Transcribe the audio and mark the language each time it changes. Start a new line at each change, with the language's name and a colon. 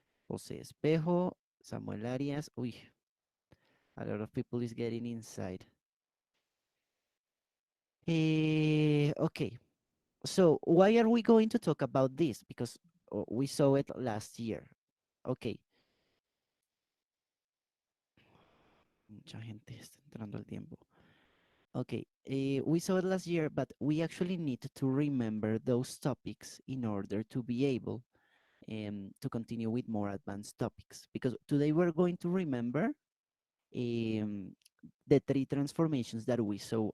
English: José Espejo, Samuel Arias. Uy, a lot of people is getting inside. Okay, so why are we going to talk about this? Because we saw it last year.
Spanish: Okay, mucha gente está entrando al tiempo.
English: Okay, we saw it last year, but we actually need to remember those topics in order to be able to continue with more advanced topics. Because today we're going to remember um, the three transformations that we saw.